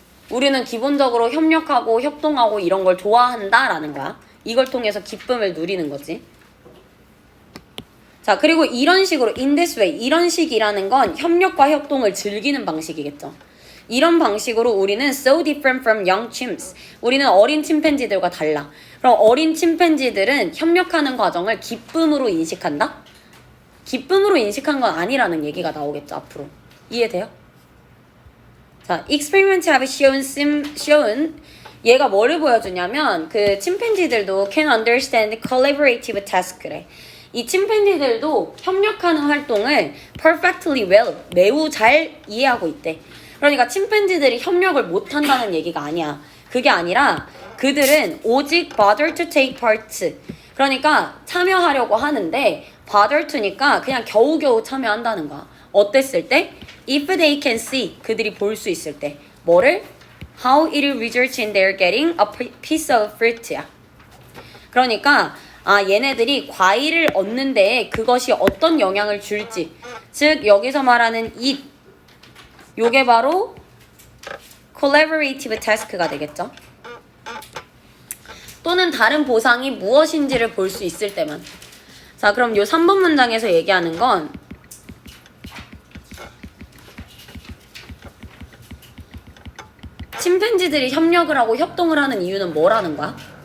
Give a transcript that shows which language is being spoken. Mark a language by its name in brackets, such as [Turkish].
[Korean] 우리는 기본적으로 협력하고 협동하고 이런 걸 좋아한다라는 거야. 이걸 통해서 기쁨을 누리는 거지. 자, 그리고 이런 식으로 [English] in this way, [Korean] 이런 식이라는 건 협력과 협동을 즐기는 방식이겠죠. 이런 방식으로 우리는 [English] so different from young chimps. [Korean] 우리는 어린 침팬지들과 달라. 그럼 어린 침팬지들은 협력하는 과정을 기쁨으로 인식한다? 기쁨으로 인식한 건 아니라는 얘기가 나오겠죠, 앞으로. 이해돼요? 자, [English] experiments have shown [Korean] 얘가 뭐를 보여주냐면 그 침팬지들도 [English] can understand collaborative task [Korean] 래. 이 침팬지들도 협력하는 활동을 [English] perfectly well, [Korean] 매우 잘 이해하고 있대. 그러니까 침팬지들이 협력을 못한다는 얘기가 아니야. 그게 아니라 그들은 오직 [English] bother to take part. [Korean] 그러니까 참여하려고 하는데 bother to니까 그냥 겨우겨우 참여한다는 거야. 어땠을 때? [English] If they can see, [Korean] 그들이 볼 수 있을 때. 뭐를? [English] How it results in their getting a piece of fruit야. [Korean] 그러니까 얘네들이 과일을 얻는데 그것이 어떤 영향을 줄지. 즉 여기서 말하는 it, 요게 바로 collaborative task가 되겠죠. 또는 다른 보상이 무엇인지를 볼 수 있을 때만. 자, 그럼 요 3번 문장에서 얘기하는 건 침팬지들이 협력을 하고 협동을 하는 이유는 뭐라는 거야?